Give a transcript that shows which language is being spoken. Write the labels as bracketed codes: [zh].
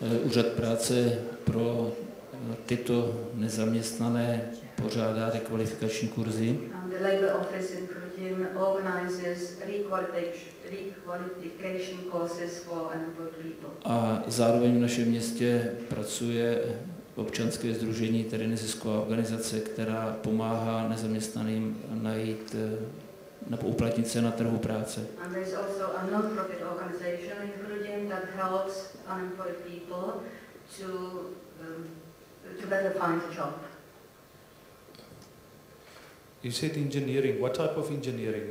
[cs] Úřad práce pro tyto nezaměstnané pořádá rekvalifikační kurzy. [en] The Labour Office in Chrudim organizes requalification courses for unemployed people. [cs] A zároveň v našem městě pracuje občanské sdružení, tedy nezisková organizace, která pomáhá nezaměstnaným najít nebo uplatnit se na trhu práce. [en] And there is also a non-profit organization in Chrudim that helps unemployed people to better find a job. You said engineering. What type of engineering?